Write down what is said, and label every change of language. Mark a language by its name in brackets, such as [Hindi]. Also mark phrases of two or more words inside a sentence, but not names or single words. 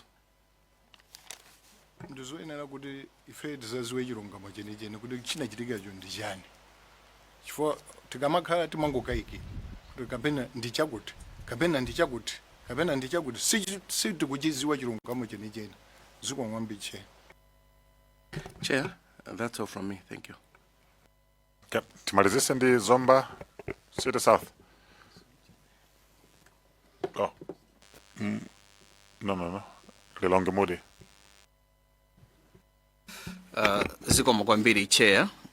[Nyanja] Ndizoyenera kuti ife tizaziwe chilungamo chenicheni kuti chinachitika ndi chani. Chifukwa tikamakhala timangokayikira kuti kapena ndi chakuti kapena ndi chakuti kapena ndi chakuti si tikuchiziwa chilungamo chenicheni. Zikomo kwambiri. [English] Chair, that's all from me. Thank you. Okay. [Nyanja] Timalizise ndi Zomba City South. [English] Oh. No. [Nyanja] Lilonge Mudi. Zikomo kwambiri chair.